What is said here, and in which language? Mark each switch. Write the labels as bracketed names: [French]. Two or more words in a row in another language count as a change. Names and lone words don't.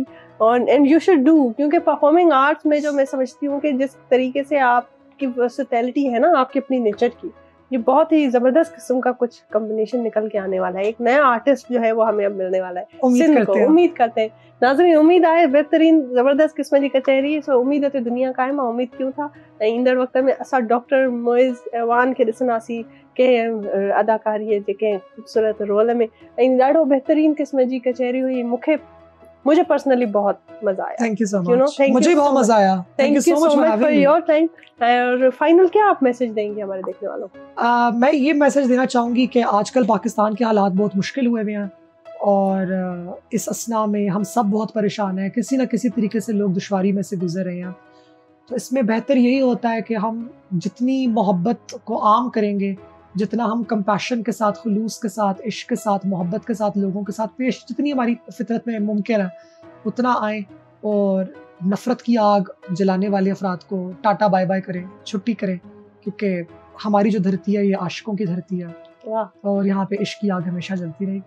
[Urdu] اور [English] and you should do, [Urdu] کیونکہ [English] performing arts [Urdu] میں جو میں سمجھتی ہوں کہ جس طریقے سے آپ کی ورسٹیلیٹی ہے نا، آپ کی اپنی نیچر کی، یہ بہت ہی زبردست قسم کا کچھ کمبینیشن نکل کے آنے والا ہے. ایک نیا آرٹسٹ جو ہے وہ ہمیں اب ملنے والا ہے. امید کرتے ہیں ناظرین, [Sindhi] उम्मीद आहे बेहतरीन ज़बरदस्त क़िस्म जी कचहरी। सो उम्मीद है दुनिया क़ाइम आहे, उम्मीद क्यों था। ईंदड़ वक़्त में असां डॉक्टर मोइज़ ऐवान खे ॾिसंदासीं कंहिं अदाकारीअ जे कंहिं ख़ूबसूरत रोल में। ॾाढो बेहतरीन क़िस्म जी कचहरी हुई। [Urdu] مجھے پرسنلی بہت مزا آیا. [English] thank you so much. [Urdu] مجھے بہت مزا آیا. [English] thank you so much for your time. [Urdu] اور فائنل کیا آپ میسج دیں گے ہمارے دیکھنے والوں کو? میں یہ میسج دینا چاہوں گی کہ آج کل پاکستان کے حالات بہت مشکل ہوئے ہوئے ہیں اور اس اثنا میں ہم سب بہت پریشان ہیں. کسی نہ کسی طریقے سے لوگ دشواری میں سے گزر رہے ہیں۔ تو اس میں بہتر یہی ہوتا ہے کہ ہم جتنی محبت کو عام کریں گے، جتنا ہم کمپیشن کے ساتھ، خلوص کے ساتھ، عشق کے ساتھ، محبت کے ساتھ لوگوں کے ساتھ پیش، جتنی ہماری فطرت میں ممکن ہے اتنا آئے اور نفرت کی آگ جلانے والے افراد کو [English] tata bye bye [Urdu] کریں، چھٹی کریں، کیونکہ ہماری جو دھرتی ہے یہ عاشقوں کی دھرتی ہے اور یہاں پہ عشق کی آگ ہمیشہ جلتی رہے گی.